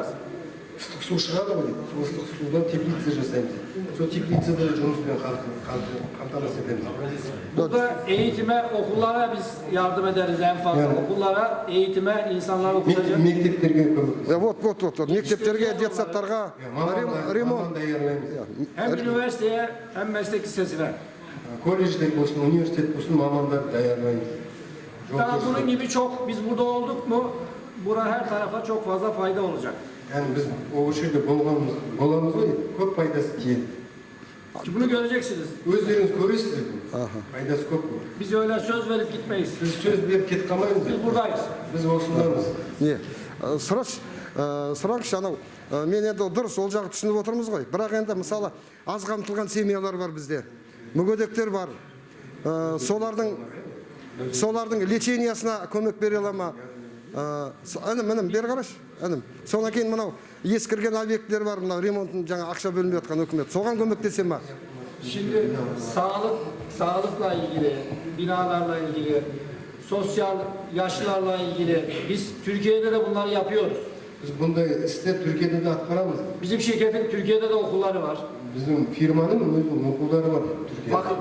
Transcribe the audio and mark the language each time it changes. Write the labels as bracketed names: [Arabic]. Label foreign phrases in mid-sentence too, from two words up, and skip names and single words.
[Kazakh] ыстық су шығады ғой дейді. Сол ыстық судан теплица жасаймыз. Сол теплицада жұмыспен қамтамасыз етеміз. [Turkish] Burada eğitime, okullara biz yardım ederiz en fazla. Yani. Okullara, eğitime insanlar okuyacak. [Kazakh] Мектептерге көмектесеміз. Вот. Мектептерге, детсадтарға ремонт. Маман даярлаймыз. [Turkish] Hem üniversiteye hem meslek lisesine. [Kazakh] Колледждер болсын, университет болсын, мамандар даярлаймыз. [Turkish] Daha bunun gibi çok, biz burada olduk mu, bura her tarafa çok fazla fayda olacak. Yani biz o [Kazakh] жерде боламыз ғой, көп пайдасы тиеді. [Turkish] Bunu göreceksiniz. [Kazakh] Өздеріңіз көресіздер. Пайдасы көп қой. [Turkish] Biz öyle söz verip gitmeyiz. [Kazakh] Біз сөз беріп кетіп қалмаймыз. [Turkish] Biz buradayız. [Kazakh] Біз осындамыз. Не, сұраңызшы, анау, мен енді дұрыс ол жағы түсініп отырмыз ғой. Бірақ енді мысалы аз қамтылған семьялар бар бізде, мүгедектер бар. Солардың лечениясына көмек бере ала ма? Інім, бері қараш, інім. Содан кейін мынау ескірген объекттер бар, мынау ремонтын жаңа ақша бөлініп жатқан өкімет. Соған көмектесе ма? [Turkish] Şimdi sağlıkla ilgili, binalarla ilgili, sosyal yaşlılarla ilgili biz Türkiye'de de bunları yapıyoruz. [Kazakh] Біз мұндай істі Түркияда да атқарамыз. [Turkish] Bizim şirketin Türkiye'de de okulları var. Bizim firmanın özünün okulları var Türkiye'de.